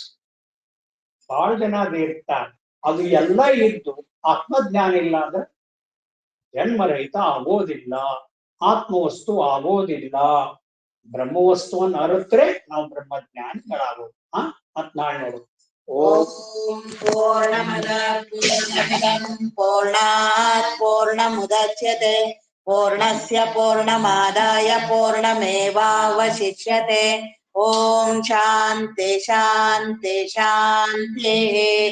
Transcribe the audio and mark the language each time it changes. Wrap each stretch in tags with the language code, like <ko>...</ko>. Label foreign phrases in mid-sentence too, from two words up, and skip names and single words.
<kn>ಬಹಳ ಜನ ಅದು ಇರ್ತಾರೆ. ಅದು ಎಲ್ಲ ಇದ್ದು ಆತ್ಮಜ್ಞಾನ ಇಲ್ಲ ಅಂದ್ರೆ ಜನ್ಮರಹಿತ ಆಗೋದಿಲ್ಲ, ಆತ್ಮವಸ್ತು ಆಗೋದಿಲ್ಲ. ಬ್ರಹ್ಮವಸ್ತುವನ್ನು ಅರಿತ್ರೆ ನಾವು ಬ್ರಹ್ಮಜ್ಞಾನಿಗಳಾಗೋದು. ಮತ್ ನಾಳೆ ನೋಡು.</kn> <sa>ಓಂ ಪೂರ್ಣಮದ ಪೂರ್ಣಾತ್ ಪೂರ್ಣಮುದಚ್ಯತೆ ಪೂರ್ಣಸ್ಯ ಪೂರ್ಣಮಾದಾಯ ಪೂರ್ಣಮೇವಾವಶಿಷ್ಯತೆ. ಓಂ ಶಾಂತಿ ಶಾಂತಿ ಶಾಂತಿ.</sa>